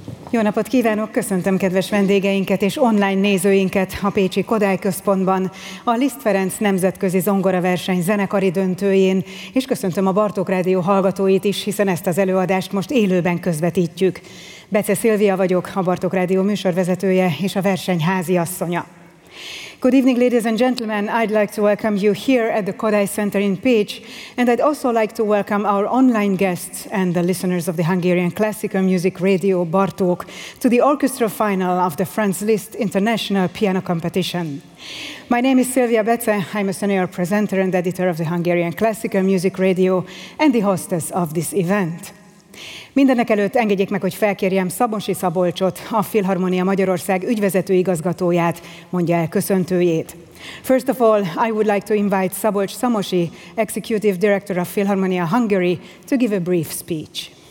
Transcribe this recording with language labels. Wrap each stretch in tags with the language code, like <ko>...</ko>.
<hu>Jó napot kívánok, köszöntöm kedves vendégeinket és online nézőinket a Pécsi Kodály Központban, a Liszt Ferenc Nemzetközi Zongoraverseny zenekari döntőjén, és köszöntöm a Bartók Rádió hallgatóit is, hiszen ezt az előadást most élőben közvetítjük. Bece Szilvia vagyok, a Bartók Rádió műsorvezetője és a verseny háziasszonya.</hu> <en>Good evening, ladies and gentlemen. I'd like to welcome you here at the Kodály Center in Pécs, and I'd also like to welcome our online guests and the listeners of the Hungarian Classical Music Radio, Bartók, to the orchestra final of the Franz Liszt International Piano Competition. My name is Silvia Bece. I'm a senior presenter and editor of the Hungarian Classical Music Radio and the hostess of this event.</en> <hu>Mindenek előtt engedjék meg, hogy felkérjem Szabonsi Szabolcsot, a Philharmonia Magyarország ügyvezető igazgatóját, mondja el köszöntőjét.</hu> <en>First of all, I would like to invite Szabolcs Szamosi, Executive Director of Philharmonia Hungary, to give a brief speech.</en>